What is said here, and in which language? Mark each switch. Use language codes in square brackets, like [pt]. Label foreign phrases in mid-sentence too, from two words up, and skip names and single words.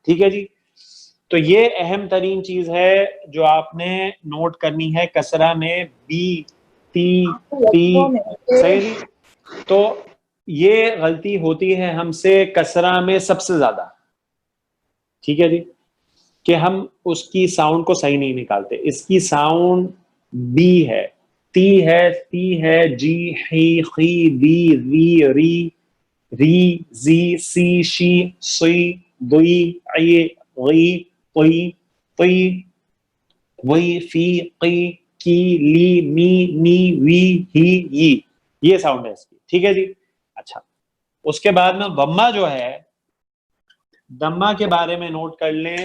[ur] ٹھیک ہے جی, تو یہ اہم ترین چیز ہے جو آپ نے نوٹ کرنی ہے کسرہ میں, بی تی صحیح جی. تو یہ غلطی ہوتی ہے ہم سے کسرہ میں سب سے زیادہ. ٹھیک ہے جی, کہ ہم اس کی ساؤنڈ کو صحیح نہیں نکالتے. اس کی ساؤنڈ بی ہے, تی ہے, تی ہے, جی, ہی, [ar] خی, دی, ری, زی, سی, شی, سی, دوی, عی, غی, قی, وی, فی, قی, کی, لی, می, نی, وی, ہی, ی. [ur] یہ ساؤنڈ ہے اس کی. ٹھیک ہے جی. اچھا اس کے بعد میں ضمہ جو ہے, ضمہ کے بارے میں نوٹ کر لیں.